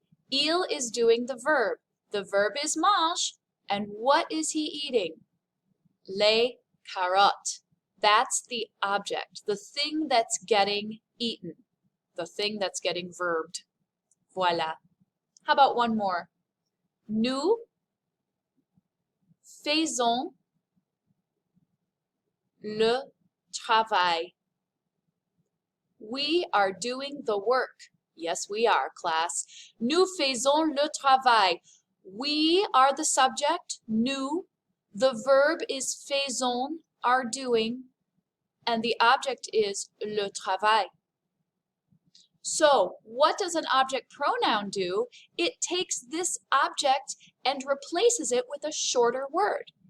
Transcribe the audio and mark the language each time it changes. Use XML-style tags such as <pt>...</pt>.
<en>Il is doing the verb. The verb is mange. And what is he eating?</en> <fr>Les carottes.</fr> <en>That's the object, the thing that's getting eaten, the thing that's getting verbed. Voilà. How about one more?</en> <fr>Nous faisons le travail.</fr> <en>We are doing the work. Yes, we are, class.</en> <fr>Nous faisons le travail.</fr> <en>We are the subject, nous. The verb is faisons, are doing, and the object is</en> <fr>le travail.</fr> <en>So, what does an object pronoun do? It takes this object and replaces it with a shorter word.</en>